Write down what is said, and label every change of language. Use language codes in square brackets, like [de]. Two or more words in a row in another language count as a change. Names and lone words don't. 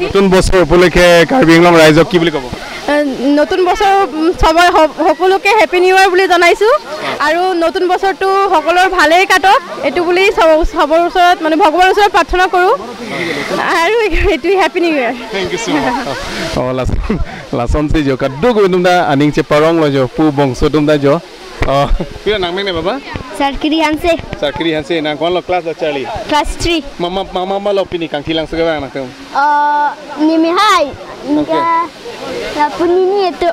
[as] নতুন বছৰ উপলক্ষে কাৰ্বি আংলং ৰাইজক কি বুলি ক'ব নতুন বছৰ সকলোকে [en] happy new year [as] বুলি জনাইছোঁ আৰু নতুন বছৰটো সকলোৰ ভালেই কাটক এইটো বুলি চবৰ ওচৰত মানে ভগৱানৰ ওচৰত প্ৰাৰ্থনা কৰোঁ আৰু এইটো [en] happy new year thank you so much [mjw] লাচন চি jo kaddu go tumda aning cheparong lo jo pu bongso tumda jo Oh, pila nang mene baba? Sarkiri Hanse. Sarkiri hanse nang kon lo class lo chali. Class 3. Mama lo pini Kangthilangso ke bang nak tu. Nimi hai. Inga. La punini itu.